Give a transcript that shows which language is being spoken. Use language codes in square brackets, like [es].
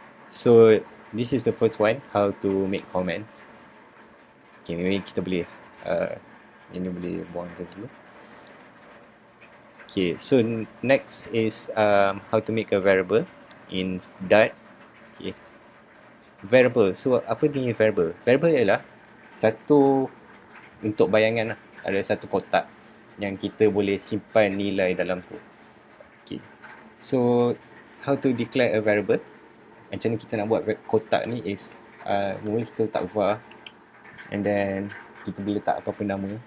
[en] So this is the first one, how to make comments. [ms] Okay, maybe kita boleh ini boleh buang dulu. [en] Okay, so next is how to make a variable in Dart. [ms] Okay, variable. So apa ni variable? Variable ialah satu untuk bayangan lah. Ada satu kotak yang kita boleh simpan nilai dalam tu. Okay, [en] so how to declare a variable? [ms] Macam ni kita nak buat kotak ni is mula kita letak var, and then kita boleh letak apa-apa nama.